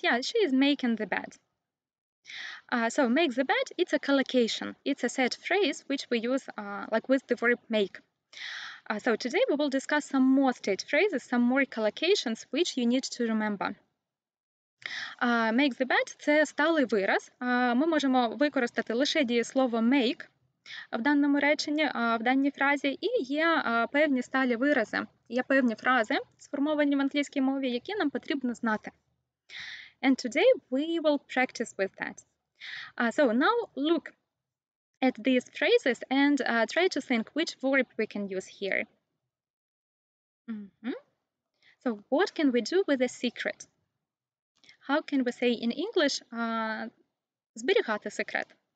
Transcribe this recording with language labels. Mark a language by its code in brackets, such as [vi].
[en] Yeah, she is making the bed. So make the bed, it's a collocation. It's a set phrase which we use like with the verb make. So today we will discuss some more state phrases, some more collocations which you need to remember. Make the bed [uk] – це сталий вираз. Ми можемо використати лише дієслово make в даному реченні, в даній фразі, і є певні сталі вирази, є певні фрази, сформовані в англійській мові, які нам потрібно знати. [en] And today we will practice with that. So now look at these phrases and try to think which verb we can use here. So what can we do with a secret? How can we say in English [uk] зберігати секрет?